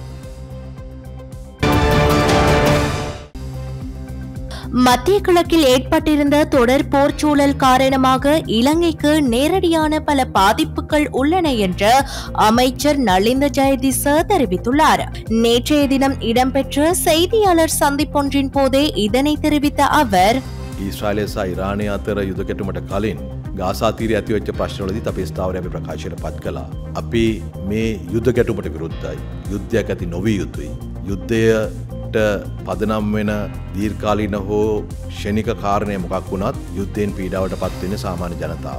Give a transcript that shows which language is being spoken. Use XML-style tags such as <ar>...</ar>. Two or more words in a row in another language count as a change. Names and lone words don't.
<ta>மத்திய கிழக்கில் ஏற்பட்டிருந்த தொடர் போர் சூழல் காரணமாக இலங்கைக்கு நேரடியான பல பாதிப்புகள் உள்ளன என்று அமைச்சர் நலிந்த ஜெயதிச தெரிவித்துள்ளார். நேற்றைய தினம் இடம்பெற்ற செய்தியாளர் சந்திப்பொன்றின் போதே இதனை தெரிவித்த அவர்,</ta> <si>ඊශ්‍රායලය සහ ඉරානය අතර යුද කෙටුමට කලින් ගාසා තීරයේ ඇතිවෙච්ච ප්‍රශ්නවලදීත් අපේ ස්ථාවරය අපි ප්‍රකාශයට පත් කළා. අපි මේ යුද ගැටුමට විරුද්ධයි. යුද්ධයක් ඇති නොවිය යුතුයි. යුද්ධයට පදනම් වෙන දීර්ඝකාලීන හෝ ක්ෂණික කාරණය මොකක් වුණත් යුද්ධයෙන් පීඩාවට පත් වෙන්නේ සාමාන්‍ය ජනතාව.</si>